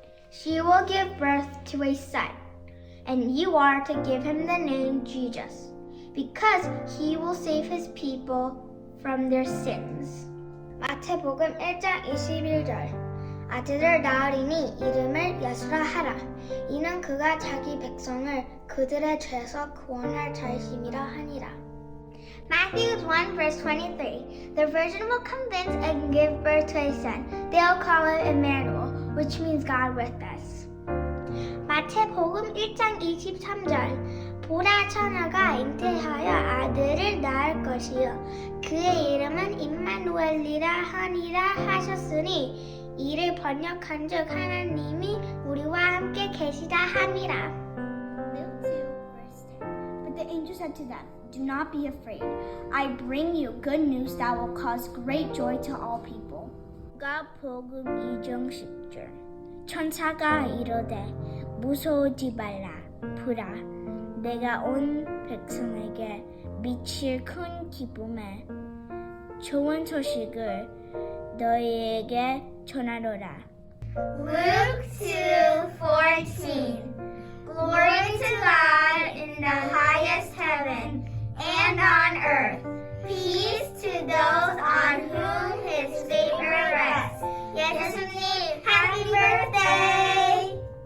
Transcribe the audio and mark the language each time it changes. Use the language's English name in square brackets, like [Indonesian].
[English] She will give birth to a son, and you are to give him the name Jesus, because he will save his people from their sins. [Korean] 마태복음 1장 21절. 아들을 낳으리니 이름을 예수라 하라. 이는 그가 자기 백성을 그들의 죄에서 구원할 자이심이라 하니라. [English] Matthew 1 verse 23. The virgin will convince and give birth to a son. They'll call him Emmanuel, which means God with us. [Korean] 마태복음 1장 23절. 보라 처녀가 잉태하여 아들을 낳을 것이요 그의 이름은 임마누엘이라 하니라 하셨으니 이를 번역한즉 하나님이 우리와 함께 계시다 함이라. [English] Luke 2 verse 10. But the angel said to them, Do not be afraid. I bring you good news that will cause great joy to all people. [Korean] 누가복음 2장 10절. 천사가 이르되 무서워하지 말라. 보라, 내가 온 백성에게 미칠 큰 기쁨에 좋은 소식을 너희에게 전하노라. [English] Luke 2:14. Glory to God in the highest heaven, and on earth peace to those on whom His favor rests. [Korean] 예수님, [English] Happy Birthday!